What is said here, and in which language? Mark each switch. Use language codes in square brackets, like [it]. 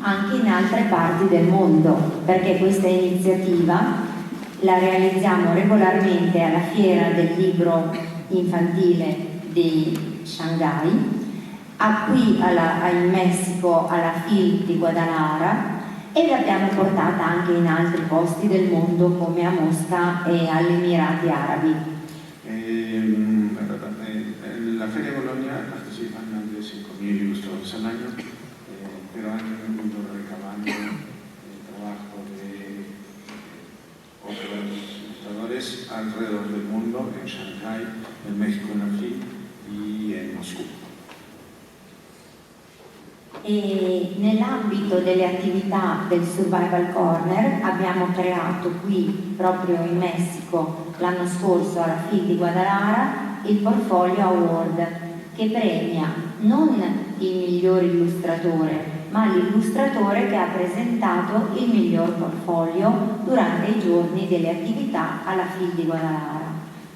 [it] anche in altre parti del mondo, perché questa iniziativa la realizziamo regolarmente alla Fiera del Libro Infantile di Shanghai, qui in Messico alla FIL di Guadalajara, e l'abbiamo portata anche in altri posti del mondo come a Mosca e agli Emirati Arabi. [es] La Feria de Bologna participan más de 5.000 ilustradores al año, pero han ido recabando el trabajo de otros ilustradores alrededor del mundo, en Shanghai, en México, en la FIL y en Moscú. [it] E nell'ambito delle attività del Survival Corner abbiamo creato qui, proprio in Messico, l'anno scorso alla FIL di Guadalajara, il Portfolio Award, che premia non il miglior illustratore, ma l'illustratore che ha presentato il miglior portfolio durante i giorni delle attività alla FIL di Guadalajara.